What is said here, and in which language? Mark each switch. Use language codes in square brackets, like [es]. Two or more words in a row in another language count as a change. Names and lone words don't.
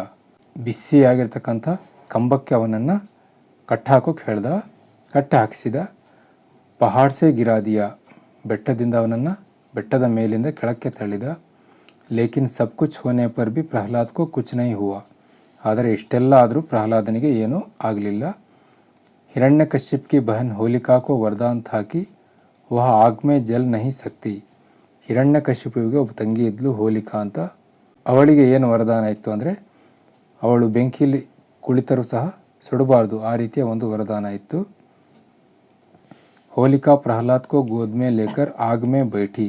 [kn] ಬಿಸಿಯಾಗಿರ್ತಕ್ಕಂಥ ಕಂಬಕ್ಕೆ ಅವನನ್ನು ಕಟ್ಟಾಕೋಕೆ ಹೇಳ್ದ, ಕಟ್ಟಿ ಹಾಕಿಸಿದ. [hi] पहाड़ से गिरा दिया. [kn] ಬೆಟ್ಟದಿಂದ ಅವನನ್ನು ಬೆಟ್ಟದ ಮೇಲಿಂದ ಕೆಳಕ್ಕೆ ತಳ್ಳಿದ. [hi] लेकिन सब कुछ होने पर भी प्रह्लाद को कुछ नहीं हुआ. [kn] ಆದರೆ ಇಷ್ಟೆಲ್ಲ ಆದರೂ ಪ್ರಹ್ಲಾದನಿಗೆ ಏನೂ ಆಗಲಿಲ್ಲ. [hi] हिरण्यकश्यप की बहन होलिका को वरदान था कि वह आग में जल नहीं सकती. [kn] ಹಿರಣ್ಯಕಶಿಪುವಿಗೆ ಒಬ್ಬ ತಂಗಿ ಇದ್ಲು, ಹೋಲಿಕಾ ಅಂತ. ಅವಳಿಗೆ ಏನು ವರದಾನ ಇತ್ತು ಅಂದರೆ, ಅವಳು ಬೆಂಕಿಯಲ್ಲಿ ಕುಳಿತರೂ ಸಹ ಸುಡಬಾರ್ದು, ಆ ರೀತಿಯ ಒಂದು ವರದಾನ ಇತ್ತು. [hi] होलिका प्रह्लाद को गोद में लेकर आग में बैठी.